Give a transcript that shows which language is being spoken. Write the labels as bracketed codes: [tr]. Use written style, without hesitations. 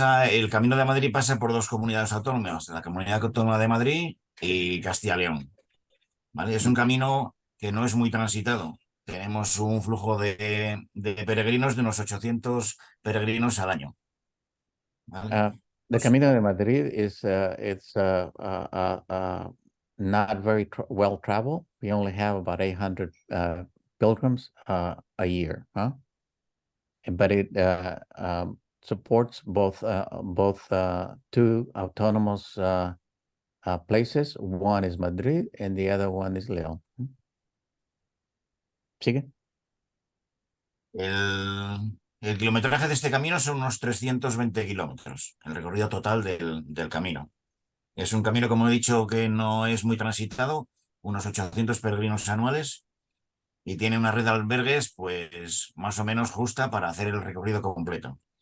[es] el Camino de Madrid pasa por dos comunidades autónomas, la Comunidad Autónoma de Madrid y Castilla y León. ¿Vale? Es un camino que no es muy transitado. Tenemos un flujo de peregrinos de unos 800 peregrinos al año. ¿Vale? [en] The Camino de Madrid is not very well traveled. We only have about 800 pilgrims a year, huh? But it supports both two autonomous places. One is Madrid and the other one is León. [es] ¿Sigue? El kilometraje de este camino son unos 320 kilómetros, el recorrido total del camino. Es un camino, como he dicho, que no es muy transitado, unos 800 peregrinos anuales, y tiene una red de albergues pues más o menos justa para hacer el recorrido completo.